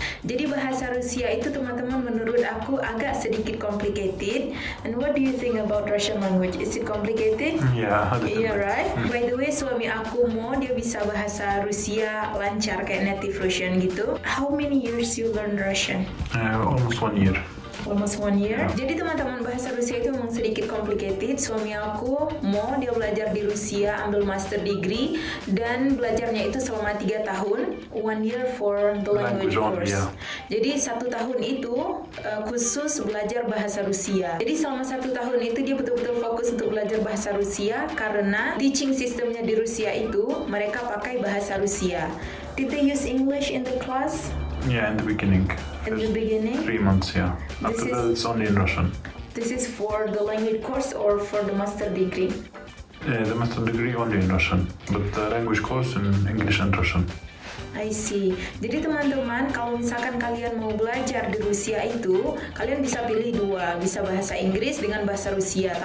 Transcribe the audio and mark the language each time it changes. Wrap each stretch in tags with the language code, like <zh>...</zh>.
<id>Jadi bahasa Rusia itu teman-teman menurut aku agak sedikit complicated.</id> <en>And what do you think about Russian language? Is it complicated? Yeah, Yeah, right? By the way,</en> <id>suami aku Mo, dia bisa bahasa Rusia lancar kayak native Russian gitu.</id> <en>How many years you learn Russian? Almost 1 year. Almost 1 year.</en> <id>Jadi teman-teman bahasa Rusia itu memang sedikit complicated. Suami aku Mo, dia belajar di Rusia, ambil master degree dan belajarnya itu selama 3 tahun.</id> <en>1 year for the language course. Yeah.</en> <id>Jadi 1 tahun itu khusus belajar bahasa Rusia. Jadi selama 1 tahun itu dia betul-betul fokus untuk belajar bahasa Rusia karena teaching sistemnya di Rusia itu mereka pakai bahasa Rusia.</id> <en>Did they use English in the class? Yeah, in the beginning. In the beginning? 3 months, yeah. After that, it's only in Russian. This is for the language course or for the master degree? The master degree only in Russian, but the language course in English and Russian. I see.</en> <id>Jadi teman-teman, kalau misalkan kalian mau belajar di Rusia itu, kalian bisa pilih dua, bisa bahasa Inggris dengan bahasa Rusia.</id>